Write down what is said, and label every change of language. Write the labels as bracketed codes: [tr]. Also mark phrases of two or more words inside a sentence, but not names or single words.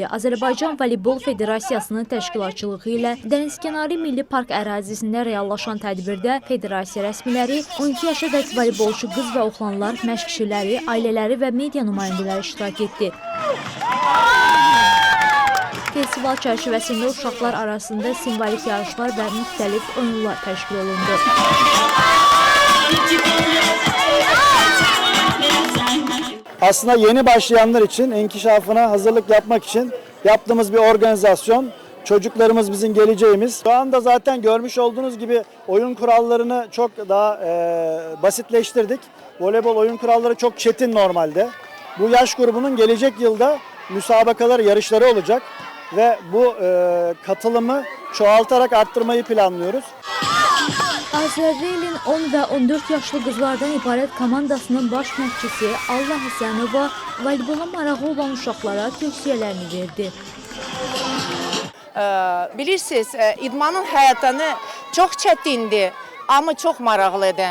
[az] Azərbaycan Voleybol Federasiyasının təşkilatçılığı ilə Dənizkənarı Milli Park ərazisində reallaşan tədbirdə federasiya rəsmiləri, 12 yaşadək voleybolçu qız və oğlanlar, məşqçiləri, ailələri və media nümayəndələri iştirak etdi. Festival çərçivəsində uşaqlar arasında simvolik yarışlar və müxtəlif oyunlar təşkil olundu. [tr] Aslında yeni başlayanlar için inkişafına hazırlık yapmak için yaptığımız bir organizasyon. Çocuklarımız bizim geleceğimiz. Şu anda zaten görmüş olduğunuz gibi oyun kurallarını çok daha basitleştirdik. Voleybol oyun kuralları çok çetin normalde. Bu yaş grubunun gelecek yılda müsabakaları, yarışları olacak. Ve bu katılımı çoğaltarak arttırmayı planlıyoruz. [az] Azərreilin 10 və 14 yaşlı qızlardan ibarət komandasının baş məşqçisi Allah Həsənova voleybola marağı olan uşaqlara tövsiyələrini verdi. Bilirsiniz, idmanın həyatını çox çətindir, amma çox maraqlıdır.